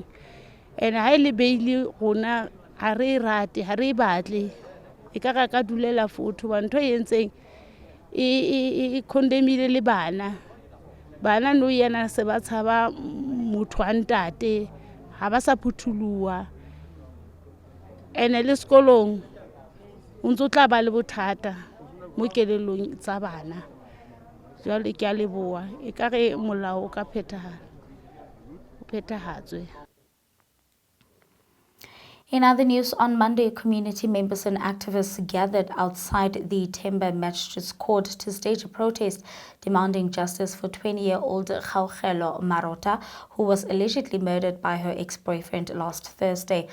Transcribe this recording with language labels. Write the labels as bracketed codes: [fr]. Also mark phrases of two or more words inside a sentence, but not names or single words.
[st] Ene ha ile beili rona ha re rate ha re batle e ka dulela fotho ba ntho e yentseng e condemnile le bana no yena se ba tshaba motho wa ntate ha ba sa phuthuluwa. Ene le sekolong o ntse tla ba le bothata mo kelelong tsa bana. Jwale ke a leboha e ka re molao o ka phethahatswe. [en] In other news, on Monday, community members and activists gathered outside the Themba Magistrates Court to stage a protest demanding justice for 20-year-old Kgaogelo Marota, who was allegedly murdered by her ex-boyfriend last Thursday.